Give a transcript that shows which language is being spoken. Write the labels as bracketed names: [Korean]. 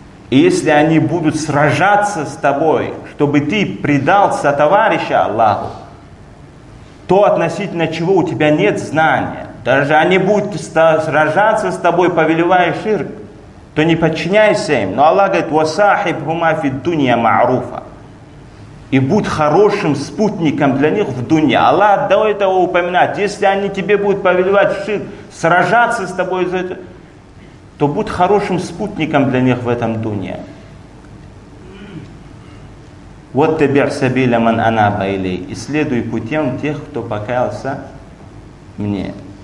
[Russian] И если они будут сражаться с тобой, чтобы ты предался товарища Аллаху, то относительно чего у тебя нет знания, даже они будут сражаться с тобой, повелевая ширк, то не подчиняйся им. Но Аллах говорит: [Arabic] وَصَاحِبْهُمَا فِي الدُّنْيَا مَعْرُوفًا. [Russian] И будь хорошим спутником для них в дунья. Аллах до этого упоминает, если они тебе будут повелевать в ширк, сражаться с тобой за это, то будь хорошим спутником для них в этом дунья. Вот тебе [Arabic] сабиля ман анаба илей. [Russian] И следуй путем тех, кто покаялся мне.